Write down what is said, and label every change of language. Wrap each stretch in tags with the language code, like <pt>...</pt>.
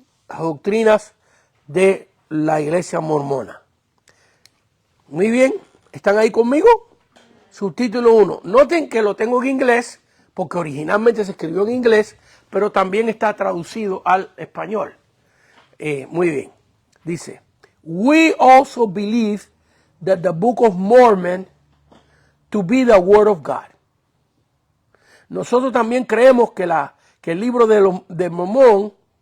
<es>Las doctrinas de la iglesia mormona. Muy bien. ¿Están ahí conmigo? Subtítulo 1. Noten que lo tengo en inglés, porque originalmente se escribió en inglés, pero también está traducido al español. Muy bien. Dice,</es> <en>we also believe that the Book of Mormon to be the Word of God.</en> <es>Nosotros también creemos que el libro de Mormón</es>